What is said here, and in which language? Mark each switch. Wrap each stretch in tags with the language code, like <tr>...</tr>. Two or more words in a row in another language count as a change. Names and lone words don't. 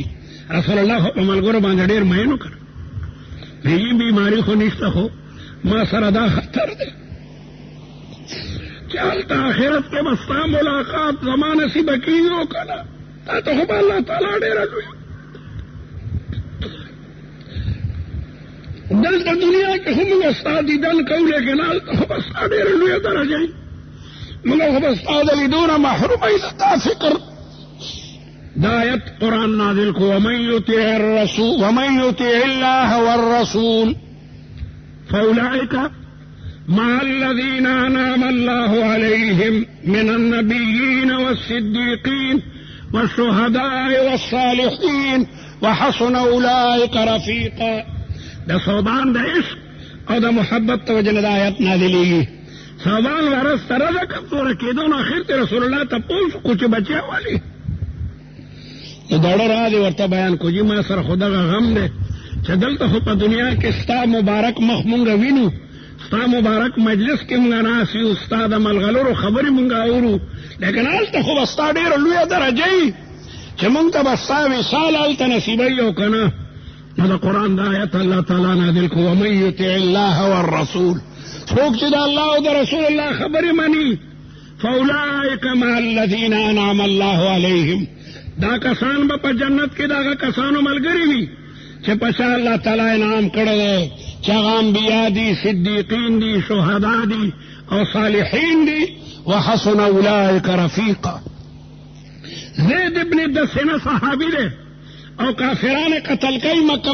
<ps>رسول الله خو په ملګرو باندې ډېر مین وکړ. هیڅ بیماري خو نشته، خو ما سره دا خطر دی چې هلته آخرت کې به ستا ملاقات زما نصیبه کېږي او که نه تا ته خو به الله تعالی ډېره لوی. دلته دنیا کې خو موږ ستا دیدن کوو، لیکن هلته خو به ستا ډېره لویه درجه وي. موږ خو به ستا د لیدو نه محرومه وي. دا فکر دا آیت قرآن نازل کو</ps> <ar>ومن یطع الله والرسول فاولئک مع الذین انعم الله علیہم من النبیین والصدیقین والشهداء والصالحین وحسن اولئک رفیقا.</ar> <ps>دا صوبان دا عشق او دا محبت توجه دا آیت نازلیږي. صوبان ورځ تر ورځې کمزوره کېدو نو اخر ته رسول الله تپوس وکړو چې بچی والي د داړه راځي ورته بیان کو چې ما سره خو دغه غم دی چې دلته خو په دنیا کې ستا مبارک مخ مونږ وینو ستا مبارک مجلس کې مونږ ناست یو ستا د ملغلرو خبرې مونږ اورو لیکن هلته خو به ستا ډېره لویه درجه وي چې مونږ ته به ستا وصال هلته نصیبوي او که نه نو د قرآن د آیت الله تعالی نازل کړو ومن</ps> <ar>یطع الله والرسول</ar> <ps>څوک چې د الله او د رسول الله خبرې مني</ps> <ar>فاولئک مع الذین انعم الله علیهم</ar> <ps>دا کسان به په جنت کې د هغه کسانو ملګري وي چې په شا الله تعالی انعام کړی دی چې هغه انبیا دي صدیقین دي شهدا دي او صالحین دي</ps> <ar>وحسن اولئک رفیقا</ar> <ps>زید ابن دسنه صحابي دی او کافران قتل کوي مکه</ps>